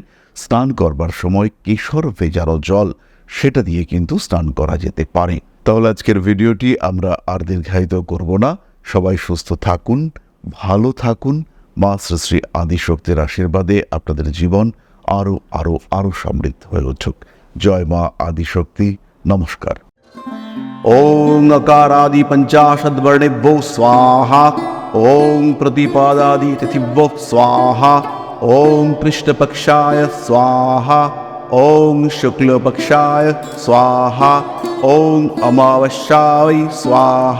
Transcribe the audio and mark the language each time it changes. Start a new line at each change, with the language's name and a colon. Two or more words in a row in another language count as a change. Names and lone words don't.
Bangla: স্নান করবার সময় কেশর ভেজানো জল সেটা দিয়ে কিন্তু স্নান করা যেতে পারে। তাহলে আজকের ভিডিওটি আমরা আর দীর্ঘায়িত করব না। সবাই সুস্থ থাকুন, ভালো থাকুন। মা শ্রী শ্রী আদিশক্তির আশীর্বাদে আপনাদের জীবন আরও আরও আরও সমৃদ্ধ হয়ে উঠুক। জয় মা আদিশক্তি। নমস্কার।
Sanskrit: ওং अकारादि पंचाशद्वर्णेभ्यो स्वाहा। ओं प्रतिपादादि तिथिभ्यो स्वाहा। ओं कृष्णपक्षाय स्वाहा। ओं शुक्लपक्षाय स्वाहा। ओं अमावस्याय स्वाहा।